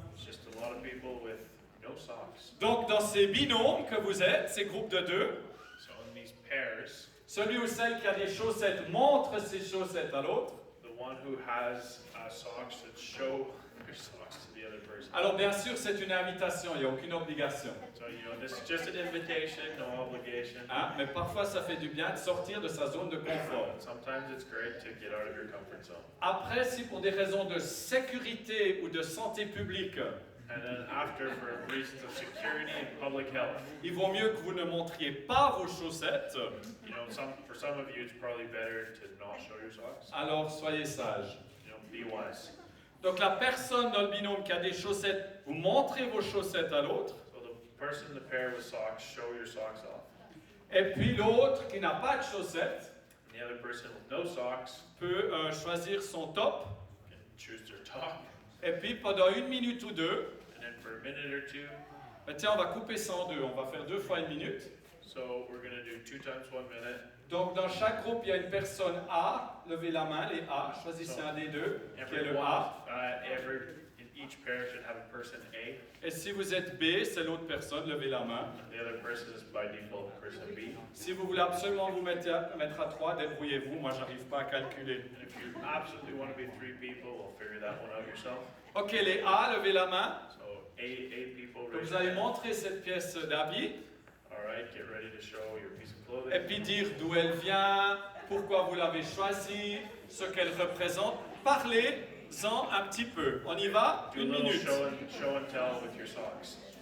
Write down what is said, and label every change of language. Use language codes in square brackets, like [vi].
[en] It's just a lot of people with no socks. [fr] Donc, dans ces binômes que vous êtes, ces groupes de deux, [en] So in these pairs, [fr] celui ou celle qui a des chaussettes montre ses chaussettes à l'autre. [en] the one who has socks should show their socks to the other person. [fr] Alors, bien sûr, c'est une invitation, il n'y a aucune obligation. [en] So, this is just an invitation, no obligation. [fr] Hein, mais parfois, ça fait du bien de sortir de sa zone de confort. [en] Sometimes it's great to get out of your comfort zone. [fr] Après, si pour des raisons de sécurité ou de santé publique, [en] And then after, for reasons of security and public health, [fr] il vaut mieux que vous ne montriez pas vos chaussettes, [en] for some of you, it's probably better to not show your socks. [fr] alors soyez sages. [en] Be wise. [fr] Donc la personne dans le binôme qui a des chaussettes, vous montrez vos chaussettes à l'autre, [en] So the person in the pair with socks, show your socks off. [fr] et puis l'autre qui n'a pas de chaussettes [en] And the other person with no socks [fr] peut choisir son top, [en] can choose their top. [fr] et puis pendant 1 minute ou 2, [en] And then for a minute or two, [fr] ben tiens, on va couper ça en deux, on va faire 2 fois 1 minute. [en] so we're going to do 2 times 1 minute. [fr] Donc dans chaque groupe, il y a une personne A, levez la main, les A, choisissez un des deux, qui est le A. [en] In each pair should have a person A, [fr] Et si vous êtes B, c'est l'autre personne, levez la main. [en] and the other person is by default person B. [fr] Si vous voulez absolument vous mettre à 3, débrouillez-vous, moi j'arrive pas à calculer. [en] And if you absolutely want to be 3 people, we'll figure that one out yourself. [fr] Ok, les A, levez la main. [en] So A people, [fr] Donc [en] raise [fr] vous [en] your [fr] allez [en] hand. [fr] montrer cette pièce d'habit, [en] All right, get ready to show your piece of [fr] et [en] clothing. [fr] puis dire d'où elle vient, pourquoi vous l'avez choisie, ce qu'elle représente. Parlez-en un petit peu. On y va? [en] Do a 1 little minute. show and tell with your socks.